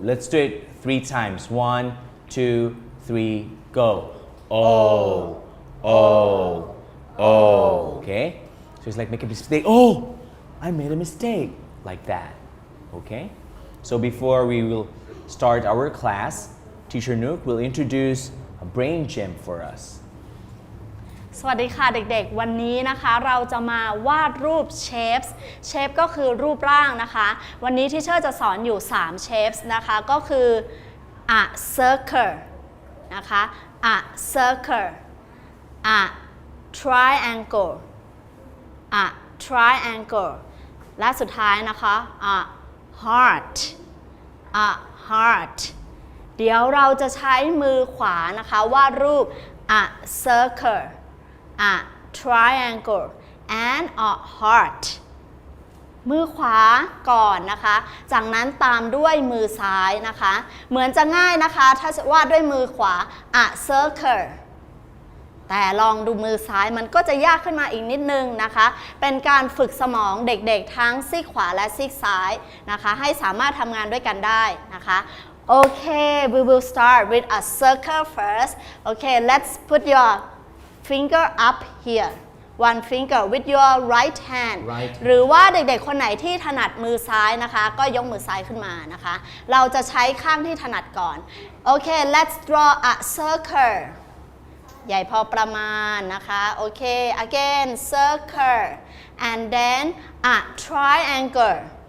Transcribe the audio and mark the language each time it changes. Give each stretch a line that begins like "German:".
English: Let's do it 3 times. 1, 2, 3, go. O. O. O. Okay? So it's like make a mistake. Oh, I made a mistake. Like that. Okay? So before we will start our class, Teacher Nook will introduce a brain gym for us.
Thai: สวัสดีค่ะเด็กๆวันนี้นะคะเราจะมาวาดรูป shapes shape ก็คือรูปร่างนะคะวันนี้ที่เชอร์จะสอนอยู่3 shapes นะคะก็คือ a circle นะคะ a circle a triangle a triangle และสุดท้ายนะคะ a heart a heart เดี๋ยวเราจะใช้มือขวานะคะวาดรูป
English: a circle a triangle and a heart
Thai: มือขวาก่อนนะคะจากนั้นตามด้วยมือซ้ายนะคะเหมือนจะง่ายนะคะถ้าวาดด้วยมือขวา a circle แต่ลองดูมือซ้ายมันก็จะยากขึ้นมาอีกนิดนึงนะคะเป็นการฝึกสมองเด็กๆทั้งซีกขวาและซีกซ้ายนะคะให้สามารถทำงานด้วยกันได้นะคะ
English: Okay, we will start with a circle first. Okay, let's put your finger up here. One finger with your right hand.
Thai: หรือว่าเด็กๆคนไหนที่ถนัดมือซ้ายนะคะก็ยกมือซ้ายขึ้นมานะคะเราจะใช้ข้างที่ถนัดก่อน
English: Okay, let's draw a circle.
Thai: ใหญ่พอประมาณนะคะ
English: Okay, again circle and then a triangle.